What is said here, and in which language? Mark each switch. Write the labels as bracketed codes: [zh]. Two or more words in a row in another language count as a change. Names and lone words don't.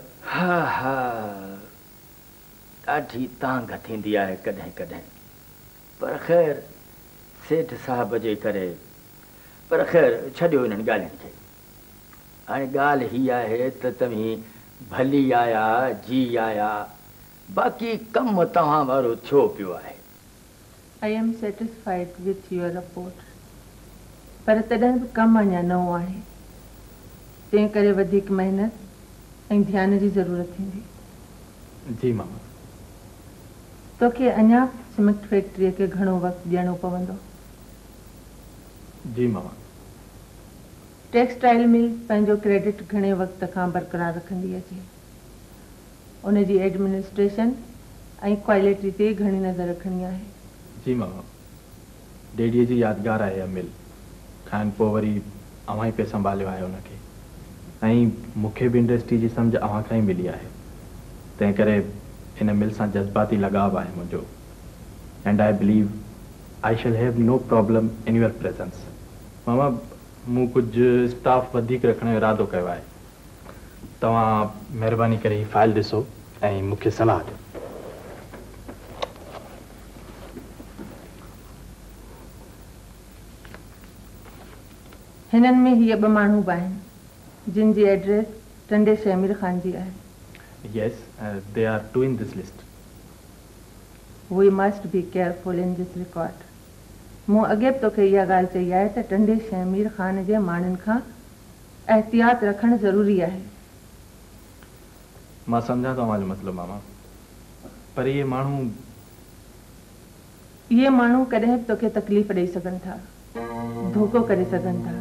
[sd] हा हा ॾाढी तांग थींदी आहे कॾहिं कॾहिं पर ख़ैर सेठ साहब जे करे पर ख़ैर छॾियो हिननि ॻाल्हियुनि खे हाणे ॻाल्हि हीअ आहे त तव्हीं भली आया जी आया बाक़ी कमु तव्हां वारो थियो पियो आहे [en] I am satisfied with your report. [sd] पर तॾहिं बि कमु अञा नओं आहे तंहिं करे वधीक महिनत ऐं ध्यान जी ज़रूरत थींदी जी मामा तोखे अञा सीमेंट फैक्ट्रीअ खे घणो वक़्तु ॾियणो पवंदो जी मामा [en] textile mill [sd] पंहिंजो क्रेडिट घणे वक़्त खां बरक़रार रखंदी अचे उन जी एडमिनिस्ट्रेशन ऐं क्वालिटी ते घणी नज़र रखणी आहे जी मामा डैडीअ जी यादगार आहे इहा मिल खाइण पोइ वरी अवां ई पे संभालियो आहे उनखे ऐं मूंखे बि इंडस्ट्री जी सम्झ अवां खां ई मिली आहे तंहिं करे इन मिल सां जज़्बाती लगाव आहे मुंहिंजो [en] and I believe I shall have no problem in your presence [sd] मामा मूं कुझु स्टाफ वधीक रखण जो इरादो कयो आहे तव्हां महिरबानी करे हीअ फाइल ॾिसो ऐं मूंखे सलाह ॾियो हिननि में हीअ 2 माण्हू बि आहिनि जिन जी एड्रेस टंडे शमीर ख़ान जी आहे [en] Yes, they are 2 in this list. We must be careful in this record. [sd] मूं अॻे बि तोखे इहा ॻाल्हि चई आहे त टंडे शमीर ख़ान जे माण्हुनि खां एहतियात रखणु ज़रूरी आहे मां सम्झां तव्हांजो मतिलबु मामा पर इहे माण्हू ये माण्हू कॾहिं बि तोखे तकलीफ़ ॾेई सघनि था, धोखो करे सघनि था।